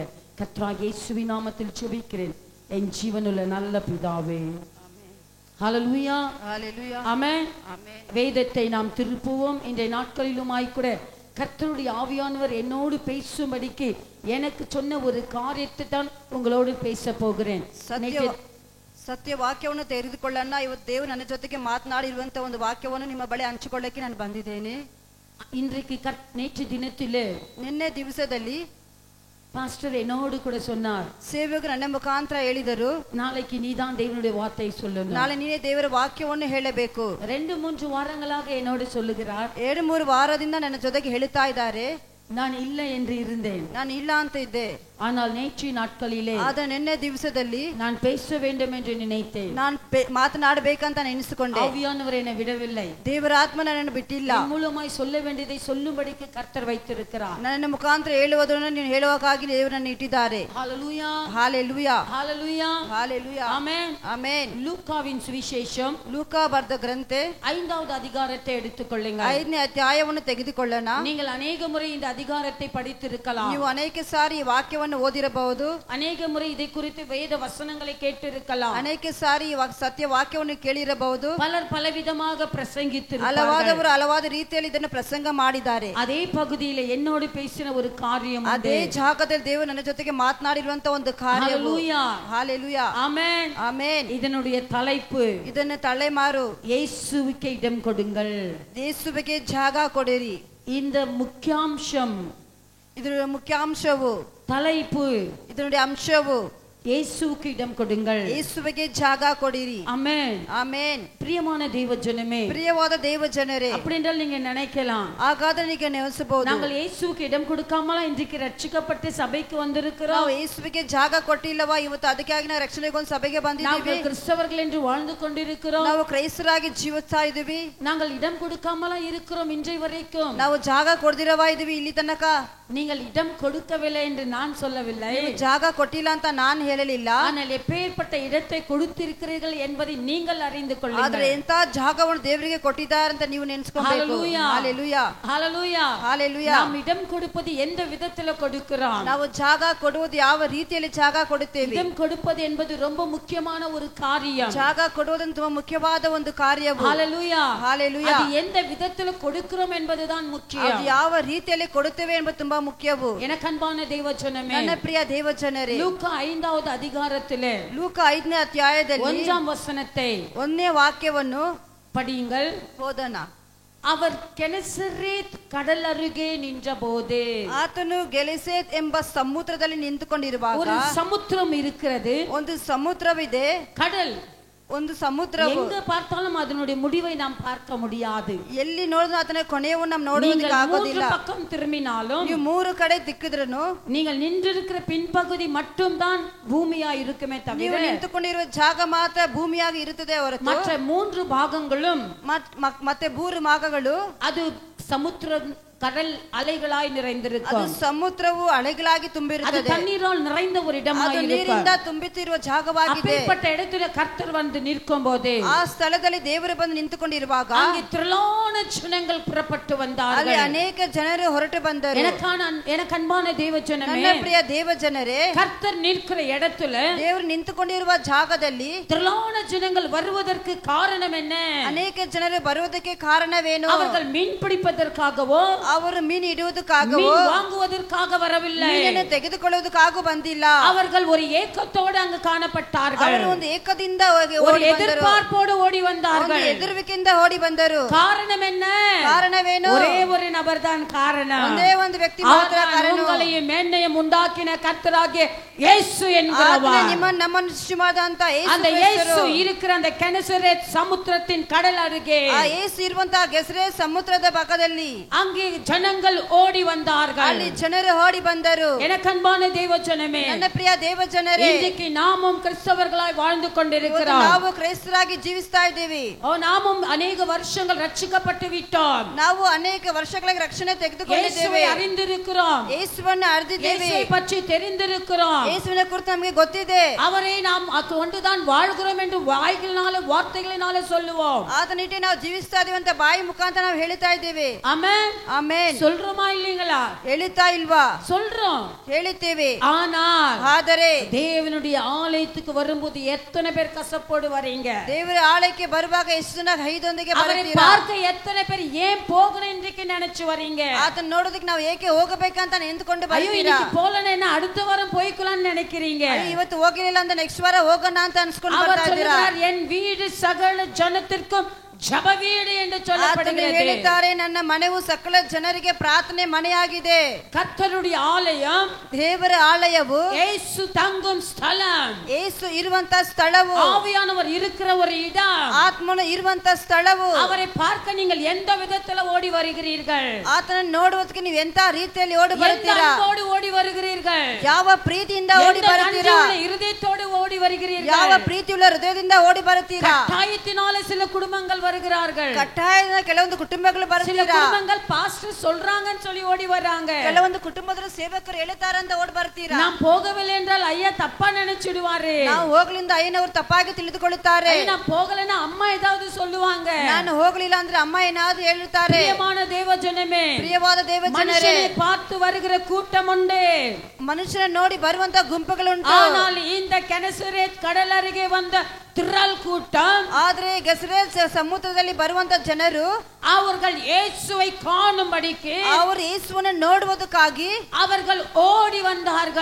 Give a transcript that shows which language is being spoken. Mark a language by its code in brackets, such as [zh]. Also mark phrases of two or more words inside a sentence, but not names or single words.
[ta] கர்த்தராகிய இயேசுவின் நாமத்தில் ஜெபிக்கிறேன் என் ஜீவனுள்ள நல்ல பிதாவே. ஹல்லேலூயா, ஹல்லேலூயா, ஆமென், ஆமென். வேதத்தை நாம் திருப்புவோம். இன்றைய நாட்களிலுமாய் கூட கர்த்தருடைய ஆவியானவர் என்னோடு பேசும்படிக்கு எனக்கு சொன்ன ஒரு காரியத்தை தான் உங்களோடு பேச போகிறேன். [kn] ಸತ್ಯ ವಾಕ್ಯವನ್ನು ತೆರೆದುಕೊಳ್ಳೋಣ. ಇವತ್ತು ದೇವರು ನನ್ನ ಜೊತೆಗೆ ಮಾತನಾಡಿರುವಂತ ಒಂದು ವಾಕ್ಯವನ್ನು ನಿಮ್ಮ ಬಳಿ ಹಂಚಿಕೊಳ್ಳಕ್ಕೆ ನಾನು ಬಂದಿದ್ದೇನೆ. [ta] இன்றைக்கு நேற்று தினத்திலே, [kn] ನಿನ್ನೆ ದಿವಸದಲ್ಲಿ [ta] பாஸ்டர் என்னோடு கூட சொன்னார், [kn] ಸೇವಕರು ನನ್ನ ಮುಖಾಂತರ ಹೇಳಿದರು, [ta] நாளைக்கு நீதான் தேவனுடைய வார்த்தை சொல்லணும், [kn] ನಾಳೆ ನೀನೇ ದೇವರ ವಾಕ್ಯವನ್ನು ಹೇಳಬೇಕು. [ta] 2-3 வாரங்களாக என்னோடு சொல்லுகிறார். [kn] 2-3 ವಾರದಿಂದ ನನ್ನ ಜೊತೆಗೆ ಹೇಳುತ್ತಾ ಇದ್ದಾರೆ. [ta] நான் இல்லை என்று இருந்தேன், [kn] ನಾನು ಇಲ್ಲ ಅಂತ ಇದ್ದೆ. [ta] ஆனால் நேற்று நாட்களிலே, [kn] ಆದ ನಿನ್ನೆ ದಿವಸದಲ್ಲಿ [ta] நான் பேச வேண்டும் என்று நினைத்தேன். [kn] ನಾನು ಮಾತನಾಡಬೇಕಂತ ನೆನೆಸಿಕೊಂಡೆ. [ta] ஆவியானவர் என்னை விடவில்லை. [kn] ದೇವರ ಆತ್ಮ ನನ್ನನ್ನು ಬಿಟ್ಟಿಲ್ಲ. [ta] மூலமாய் சொல்ல வேண்டியதை சொல்லும்படிக்கு கர்த்தர் வைத்திருக்கிறார். [kn] ನನ್ನ ಮುಖಾಂತರ ಹೇಳುವುದನ್ನು ನೀವು ಹೇಳುವಕ್ಕಾಗಿ ದೇವರನ್ನು ಇಟ್ಟಿದ್ದಾರೆ. [ta] ஹல்லேலூயா, ஹalleluya, ஹalleluya, ஹalleluya, ஆமென், ஆமென். லூக்காவின் சுவிசேஷம் [kn] ಲೂಕಾ ಬರೆದ ಗ್ರಂಥೆ [ta] 5வது அதிகாரத்தை எடுத்துக்கொள்ளுங்க. [kn] 5ನೇ ಅಧ್ಯಾಯವನ್ನು ತೆಗೆದುಕೊಳ್ಳೋಣ. [ta] நீங்கள் ಅನೇಕ முறை இந்த அதிகாரத்தை படித்திருக்கலாம். [kn] ನೀವು ಅನೇಕ ಸಾರಿ ಈ ವಾಕ್ಯವನ್ನು ಓದಿರಬಹುದು. [ta] ಅನೇಕ முறை இதை குறித்து வேத வசனங்களை கேட்டிருக்கலாம். [kn] ಅನೇಕ ಸಾರಿ ಸತ್ಯ ವಾಕ್ಯವನ್ನು ಕೇಳಿರಬಹುದು. [ta] பலர் பலவிதமாக பிரசங்கித்திருப்பார்கள். [kn] ಹಲವಾದವರು ಹಲವಾದ ರೀತಿಯಲ್ಲಿ ಇದನ್ನು ಪ್ರಸಂಗ ಮಾಡಿದ್ದಾರೆ. [ta] அதே பகுதியில என்னோடு பேசின ஒரு காரியம், [kn] ಅದೇ ಜಾಗದಲ್ಲಿ ದೇವರು ನನ್ನ ಜೊತೆಗೆ ಮಾತನಾಡಿರುವಂತ ಒಂದು ಕಾರ್ಯ. [ta] ஹல்லேலூயா, ஹalleluya, ஆமென், ஆமென். இதனுடைய தலைப்பு, [kn] ಇದನ್ನು ತಲೆಮಾರು, [ta] இயேசுவுக்கு இடம் கொடுங்கள், [kn] ಯೇಸುವಿಗೆ ಜಾಗ ಕೊಡಿರಿ. [ta] இந்த முக்கியாம்சம், [kn] ಇದರ ಮುಖ್ಯಾಂಶವು, [ta] தலைப்பு, [kn] ಇದರ ಅಂಶವು [ta] இயேசுவுக்கு இடம் கொடுங்கள். [kn] ಯೇಸುವಿಗೆ ಜಾಗ ಕೊಡಿರಿ. [ta] ஆமென். [kn] ಆಮೆನ್. [ta] பிரியமான தேவ ஜனமே, [kn] ಪ್ರಿಯವಾದ ದೇವ ಜನರೇ, [ta] அப்படி என்றால் நீங்க நினைக்கலாம், [kn] ಹಾಗಾದ್ರೆ ನೀವು ನೆನೆಸಬಹುದು, [ta] நாங்கள் இயேசுவுக்கு இடம் கொடுக்காமல இன்றைக்கு ரட்சிக்கப்பட்டு சபைக்கு வந்திருக்கிறோம், [kn] ನಾವು ಯೇಸುವಿಗೆ ಜಾಗ ಕೊಟ್ಟಿಲ್ಲವಾ, ಇವತ್ತು ಅದಕ್ಕಾಗಿ ನಾವು ರಕ್ಷಣೆಗೊಂದು ಸಭೆಗೆ ಬಂದಿದ್ದೀವಿ, [ta] நாங்கள் கிறிஸ்தவர்கள் என்று வாழ்ந்து கொண்டிருக்கிறோம், [kn] ನಾವು ಕ್ರೈಸ್ತರಾಗಿ ಜೀವಿಸ್ತಾ ಇದ್ದೀವಿ, [ta] நாங்கள் இடம் கொடுக்காமல இருக்கிறோம் இன்றைய வரைக்கும், [kn] ನಾವು ಜಾಗ ಕೊಡ್ದಿರವಾ ಇದೀವಿ ಇಲ್ಲಿ ತನಕ. [ta] நீங்கள் இடம் கொடுக்கவில்லை என்று நான் சொல்லவில்லை, [kn] ಜಾಗ ಕೊಟ್ಟಿಲ್ಲ ಅಂತ ನಾನು ಹೇಳಲಿಲ್ಲ, [ta] ஆனால் எப்பேற்பட்ட இடத்தை கொடுத்திருக்கிறீர்கள் என்பதை நீங்கள் அறிந்து கொள்ளுங்கள். [kn] ಆದ್ರೆ ಎಂತ ಜಾಗವನ್ನು ದೇವರಿಗೆ ಕೊಟ್ಟಿದ್ದಾರೆ ಅಂತ ನೀವು ನೆನೆಸ್ಕೊಬೇಕು. [ta] ஹalleluya, ஹalleluya, ஹalleluya. நாம் இடம் கொடுப்பது எந்த விதத்துல கொடுக்கிறோம், [kn] ನಾವು ಜಾಗ ಕೊಡುವುದು ಯಾವ ರೀತಿಯಲ್ಲಿ ಜಾಗ ಕೊಡುತ್ತೇವೆ. [ta] இடம் கொடுப்பது என்பது ரொம்ப முக்கியமான ஒரு காரியம். [kn] ಜಾಗ ಕೊಡುವುದು ತುಂಬಾ ಮುಖ್ಯವಾದ ಒಂದು ಕಾರ್ಯವು. [ta] ஹalleluya, ஹalleluya. அது எந்த விதத்துல கொடுக்கிறோம் என்பதுதான் முக்கியம். [kn] ಅದು ಯಾವ ರೀತಿಯಲ್ಲಿ ಕೊಡುತ್ತೇವೆ ಎಂಬುದು ತುಂಬಾ ಮುಖ್ಯವು. [ta] எனக்கு அன்பான தேவஜனமே, [kn] ನನ್ನ ಪ್ರಿಯ ದೇವಜನರೇ, [ta] லூக்கா 5வது அதிகாரத்திலே [kn] ಲೂಕ 5ನೇ ಅಧ್ಯಾಯದಲ್ಲಿ [ta] 1ஆம் வசனத்தை [kn] 1ನೇ ವಾಕ್ಯವನ್ನು [ta] படியுங்கள். [kn] ಓದೋಣ. [ta] அவர் கெனசரேத் கடல் அருகே நின்றபோது, [kn] ಆತನು ಗೆಲಿಸೇತ್ ಎಂಬ ಸಮುದ್ರದಲ್ಲಿ ನಿಂತುಕೊಂಡಿರುವಾಗ, [ta] ஒரு சமுத்திரம் இருக்கிறது, [kn] ಒಂದು ಸಮುದ್ರವಿದೆ, [ta] கடல், [kn] ಒಂದು ಸಮುದ್ರವು, [ta] எங்க பார்த்தாலும் அதனுடைய முடிவை நாம் பார்க்க முடியாது. [kn] ಎಲ್ಲಿ ನೋಡಿದ್ರು ಅದನ್ನ ಕೊನೆಯನ್ನು ನಾವು [ta] நீங்கள் [kn] ನೋಡುವುದಕ್ಕೆ [ta] மூன்று [kn] ಆಗೋದಿಲ್ಲ. [ta] பக்கம் திரும்பினாலும் [kn] ನೀವು ಮೂರು ಕಡೆ ತಿಕ್ಕಿದ್ರೂ [ta] நீங்கள் நின்றிருக்கிற பின்பகுதி மட்டும்தான் பூமியா இருக்குமே [kn] ನೀವು [ta] தவிர [kn] ನಿಂತುಕೊಂಡಿರುವ ಜಾಗ ಮಾತ್ರ ಭೂಮಿಯಾಗಿ ಇರುತ್ತದೆ ಹೊರತು [ta] மற்ற 3 பாகங்களும் [kn] ಮತ್ತೆ ಮೂರು ಭಾಗಗಳು [ta] அது சமுத்திர கடல் அலைகளாய் [kn] ಅದು [ta] நிறைந்திருக்கும். [kn] ಸಮುದ್ರವು ಅಲೆಗಳಾಗಿ [ta] அது [kn] ತುಂಬಿರುತ್ತದೆ. [ta] தண்ணீரால் நிறைந்த ஒரு இடமாய் [kn] ಅದು [ta] இருக்கும். [kn] ನೀರಿಂದ ತುಂಬುತ್ತಿರುವ ಜಾಗವಾಗಿದೆ. [ta] அப்பேற்பட்ட இடத்துல கர்த்தர் வந்து நிற்கும் போது [kn] ಆ ಸ್ಥಳದಲ್ಲಿ ದೇವರು ಬಂದು ನಿಂತುಕೊಂಡಿರುವಾಗ [ta] அங்கே திரளான ஜனங்கள் புறப்பட்டு [kn] ಅಲ್ಲಿ [ta] வந்தார்கள். [kn] ಅನೇಕ ಜನರು ಹೊರಟು ಬಂದರು. [ta] எனக்கு அன்பான தேவஜனமே, [kn] ನನ್ನ ಪ್ರಿಯ ದೇವ ಜನರೇ, [ta] கர்த்தர் நிற்கிற இடத்துல [kn] ದೇವರು ನಿಂತುಕೊಂಡಿರುವ ಜಾಗದಲ್ಲಿ [ta] திரளான ஜனங்கள் வருவதற்கு காரணம் என்ன? [kn] ಅನೇಕ ಜನರು ಬರುವುದಕ್ಕೆ ಕಾರಣವೇನು? [ta] அவர்கள் மீன் பிடிப்பதற்காகவோ [kn] ಅವರು ಮೀನು ಹಿಡಿಯುವುದಕ್ಕಾಗವೋ [ta] மீன் வாங்குவதற்காக வரவில்லை. [kn] ಮೀನನ್ನು ತೆಗೆದುಕೊಳ್ಳುವುದಕ್ಕಾಗೂ ಬಂದಿಲ್ಲ. [ta] அவர்கள் ஒரு ஏக்கத்தோடு அங்கு காணப்பட்டார்கள். [kn] ಅವರು ಒಂದು ಏಕದಿಂದ [ta] ஒரு [kn] ಓಡಿ ಬಂದರು. [ta] எதிர்பார்ப்போடு ஓடி [kn] ಒಂದು [ta] வந்தார்கள். [kn] ಎದುರುವಿಕೆಯಿಂದ ಓಡಿ ಬಂದರು. [ta] காரணம் என்ன? [kn] ಕಾರಣವೇನು? [ta] ஒரே ஒரு நபர் தான் காரணம். [kn] ಒಂದೇ ಒಂದು ವ್ಯಕ್ತಿ ಮಾತ್ರ ಕಾರಣ. [ta] உங்களையும் என்னையும் உண்டாக்கின கர்த்தராகிய இயேசு என்கிறவர். [kn] ನಮ್ಮನ್ನು ಸೃಷ್ಟಿ ಮಾಡಿದಂತ [ta] அந்த இயேசு இருக்கிற அந்த கெனசரேத் சமுத்திரத்தின் கடல் அருகே, [kn] ಆ ಯೇಸು ಇರುವಂತಹ ಗೆಸರೇತ್ ಸಮುದ್ರದ ಪಕ್ಕದಲ್ಲಿ [ta] அங்கே ஜனங்கள் ஓடி வந்தார்கள். [kn] ಅಲ್ಲಿ ಜನರು ಓಡಿ ಬಂದರು. [ta] எனக்கு அன்பான தேவஜனமே, [kn] ನನ್ನ ಪ್ರಿಯ ದೇವ ಜನರೇ, [ta] இன்றைக்கு நாமும் கிறிஸ்தவர்களாய் வாழ்ந்து கொண்டிருக்கிறோம். [kn] ನಾವು ಕ್ರೈಸ್ತರಾಗಿ ಜೀವಿಸ್ತಾ ಇದ್ದೀವಿ. [ta] நாமும் அநேக வருஷங்கள் ரட்சிக்கப்பட்டு விட்டோம். [kn] ನಾವು ಅನೇಕ ವರ್ಷಗಳಿಗೆ ರಕ್ಷಣೆ ತೆಗೆದುಕೊಂಡಿದ್ದೇವೆ. [ta] இயேசுவை அறிந்திருக்கிறோம். [kn] ಯೇಸುವನ್ನು ಅರಿತಿದ್ದೇವೆ. [ta] இயேசுவை பற்றி தெரிந்திருக்கிறோம். [kn] ಯೇಸುವಿನ ಕುರಿತು ನಮಗೆ ಗೊತ್ತಿದೆ. [ta] அவரை நாம் கொண்டுதான் வாழ்கிறோம் என்று வாய்களினாலே வார்த்தைகளினாலே சொல்லுவோம். [kn] ಆತನಿಟ್ಟು ನಾವು ಜೀವಿಸ್ತಾ ಇದೀವಿ ಅಂತ ಬಾಯಿ ಮುಖಾಂತರ ನಾವು ಹೇಳ್ತಾ ಇದ್ದೇವೆ. [ta] ஆமென், [kn] ಆಮೆನ್. [ta] சொல்றோமா இல்லீங்களா? [kn] ಹೇಳ್ತಾ ಇಲ್ವಾ? [ta] சொல்றோம், [kn] ಹೇಳಿದ್ದೇವೆ. [ta] ஆனால் [kn] ಆದರೆ [ta] தேவனுடைய ஆலயத்துக்கு வரும்போது எத்தனை பேர் கசப்போடு வரீங்க? [kn] ದೇವರ ಆಲಯಕ್ಕೆ ಬರುವಾಗ ಎಷ್ಟು ಜನ ಹೈದೊಂದಿಗೆ [ta] அவரை [kn] ಬರ್ತೀರಾ? [ta] பார்க்க எத்தனை பேர் ஏன் போகணும் இன்றைக்கு நினைச்சு வரீங்க? [kn] ಆತನ ನೋಡೋದಕ್ಕೆ ನಾವು ಏಕೆ ಹೋಗಬೇಕಂತ ಎಂದುಕೊಂಡು [ta] ஐயோ, [kn] ಬರ್ತೀರಾ? [ta] இன்னைக்கு போலன்னா அடுத்த வாரம் போய்க்கலாம்னு நினைக்கிறீங்க. [kn] ಇವತ್ತು ಹೋಗಿರಲಿಲ್ಲ ಅಂತ ನೆಕ್ಸ್ಟ್ ವಾರ ಹೋಗೋಣ ಅಂತ ಅನ್ಸ್ಕೊಂಡು [ta] அவர் [kn] ಬರ್ತಾ ಇದ್ದೀರಾ? [ta] சொல்றார், என் வீடு சகல ஜனத்திற்கும் ஜெப வீடு என்று சொல்லப்படுகிறது. [kn] ಹೇಳಿದ್ದಾರೆ, ನನ್ನ ಮನೆಯು ಸಕಲ ಜನರಿಗೆ ಪ್ರಾರ್ಥನೆ ಮನೆಯಾಗಿದೆ. [ta] கர்த்தருடைய ஆலயம், [kn] ದೇವರ ಆಲಯವು [ta] இயேசு தங்கும் ஸ்தலம், [kn] ಯೇಸು ಇರುವಂತ ಸ್ಥಳವು, [ta] ஆவியானவர் இருக்கிற ஒரு இடம், [kn] ಆತ್ಮನು ಇರುವಂತ ಸ್ಥಳವು. [ta] அவரை பார்க்க நீங்கள் எந்த விதத்துல ஓடி வருகிறீர்கள்? [kn] ಆತನ ನೋಡುವುದಕ್ಕೆ ನೀವು ಎಂತ ರೀತಿಯಲ್ಲಿ ಓಡಿ [ta] எந்த [kn] ಬರ್ತೀರಾ? [ta] அன்போடு ஓடி வருகிறீர்கள்? [kn] ಯಾವ ಪ್ರೀತಿಯಿಂದ ಓಡಿ [ta] எந்த [kn] ಬರ್ತೀರಾ? [ta] நன்றியுள்ள இருதயத்தோடு ஓடி வருகிறீர்கள்? [kn] ಯಾವ ಪ್ರೀತಿಯುಳ್ಳ ಹೃದಯದಿಂದ ಓಡಿ ಬರ್ತೀರಾ? [ta] கட்டாயத்தினாலே சில குடும்பங்கள் வருகிறார்கள். [kn] ಕಟ್ಟಾಯದ ಕೆಲವೊಂದು ಕುಟುಂಬಗಳು [ta] சில [kn] ಬರ್ತೀರಾ? [ta] குடும்பங்கள் பாஸ்டர் சொல்றாங்கன்னு சொல்லி ஓடி வராங்க. [kn] ಕೆಲವೊಂದು ಕುಟುಂಬದ ಸೇವಕರು ಹೇಳ್ತಾರಂತ ಓಡಿ ಬರ್ತೀರಾ? [ta] நாம் போகவில்லை என்றால் ஐயா தப்பா நினைச்சிடுவாரு. [kn] ನಾವು ಹೋಗ್ಲಿಂದ ಅಯ್ಯನವರು ತಪ್ಪಾಗಿ ತಿಳಿದುಕೊಳ್ಳುತ್ತಾರೆ. [ta] நான் போகலைன்னா அம்மா ஏதாவது சொல்லுவாங்க. [kn] ನಾನು ಹೋಗ್ಲಿಲ್ಲ ಅಂದ್ರೆ ಅಮ್ಮ ಏನಾದ್ರು ಹೇಳ್ತಾರೆ. [ta] பிரியமான தேவஜனமே, [kn] ಪ್ರಿಯವಾದ ದೇವ ಜನರೇ, [ta] மனுஷனை பார்த்து வருகிற கூட்டம் உண்டு, [kn] ಮನುಷ್ಯನ ನೋಡಿ ಬರುವಂತ ಗುಂಪುಗಳುಂಟು. [ta] ஆனால் இந்த கெனசரேத் கடல் அருகே வந்த திரள் கூட்டம் [kn] ಆದ್ರೆ ಗೆಸರೇಲ್ ಸಮುದ್ರದಲ್ಲಿ ಬರುವಂತ ಜನರು [ta] அவர்கள் இயேசுவை காணும்படிக்கு [kn] ಅವರು ಯೇಸುವನ್ನು ನೋಡುವುದಕ್ಕಾಗಿ [ta] அவர்கள் ஓடி வந்தார்கள்.